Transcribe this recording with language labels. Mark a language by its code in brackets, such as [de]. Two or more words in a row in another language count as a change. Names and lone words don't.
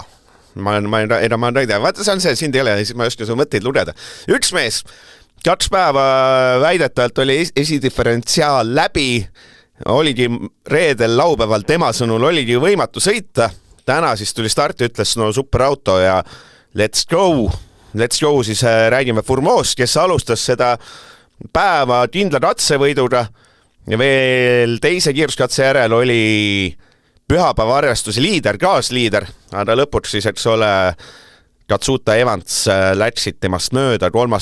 [et] Ma ei tea, vaata see on see, sind ei ole, ma ei oska su mõtteid lugeda. Üks mees, 2 päeva väidetavalt oli esidifferentsiaal läbi, oligi reedel, laupäeval tema sõnul oligi võimatu sõita. Täna siis tuli start ja ütles, no super auto ja [en] let's go. Let's go, [et] siis räägime Fourmeau'st, kes alustas seda päeva kindla katsevõiduga ja veel teise kiiruskatse järel oli pühapäeva arvestuse liider, kaasliider, aga lõpuks siis, eks ole, Katsuta Evans läksid temast mööda, 3.